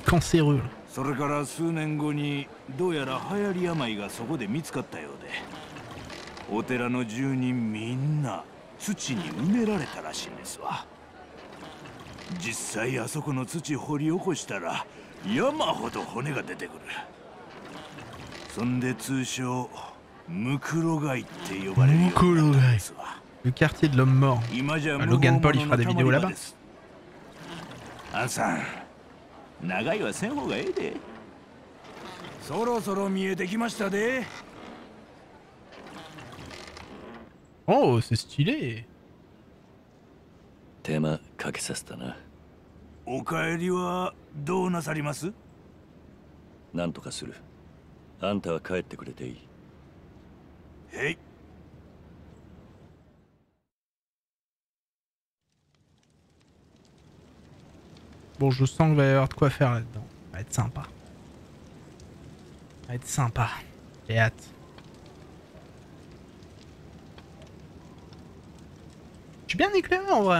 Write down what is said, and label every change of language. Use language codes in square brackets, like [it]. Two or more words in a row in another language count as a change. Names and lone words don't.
[ja] それから数年後にどうやら流行り病がそこで見つかったようで、お寺の住人みんな土に埋められたらしいんですわ。実際あそこの土掘り起こしたら山ほど骨が出てくる。そんで通称ムクロ街って呼ばれるようになったんですわ。 [fr] Le quartier de l'homme mort. Logan Paul, il fera des vidéos là-bas. [ja] アンさん、長いはせん方がええで。そろそろ見えてきましたで。 [fr] Oh, c'est stylé. [ja] 手間かけさせたな。お帰りはどうなさります？なんとかする。あんたは帰ってくれていい。へい。 [fr] Bon, je sens qu'il va y avoir de quoi faire là-dedans. Ça va être sympa. Ça va être sympa. J'ai hâte. Je suis bien éclairé en vrai.